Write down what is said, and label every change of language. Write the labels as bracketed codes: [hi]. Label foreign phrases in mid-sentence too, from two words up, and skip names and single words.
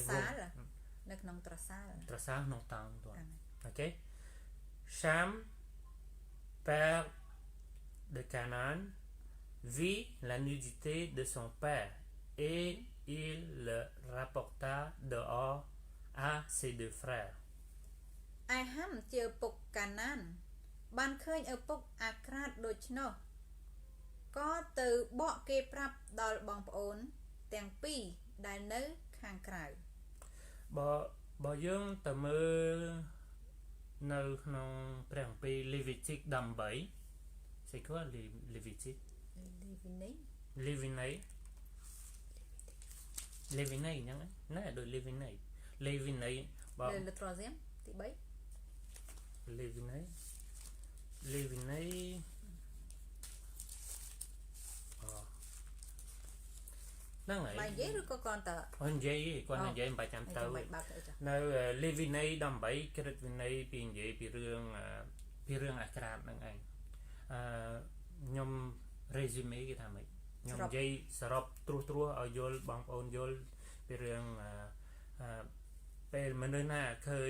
[km] នៅក្នុងត្រសាល ក្នុងតង់ទៅអូខេ [fr] Cham père de Canaan vit la nudité de son père et il le rapporta dehors à ses deux frères [km] ឯហាំជាឪពុកកាណានបានឃើញឪពុកអាក្រាតដូច្នោះក៏ទៅបកគេប្រាប់ដល់បងប្អូនទាំងពីរដែលនៅខាងក្រៅ បើយើងទៅមើលនៅក្នុងព្រះគម្ពីរ Levitic 18 [fr] c'est quoi [km] Levitic Levinei ហ្នឹងណាដូច Levinei បើ [fr] le troisième ទី3 [km] Levinei ហ្នឹងហើយ បាយនិយាយឬក៏គ្រាន់តែ គាត់និយាយគាត់និយាយមិនបាច់ចាំទៅនៅ Levinei 18ក្រឹតវិន័យពីនិយាយពីរឿងអាក្រាតហ្នឹងឯងខ្ញុំ resume គេថាម៉េចខ្ញុំនិយាយសរុបត្រួសឲ្យយល់បងប្អូនយល់ពីរឿងពេលមនុស្សណាឃើញ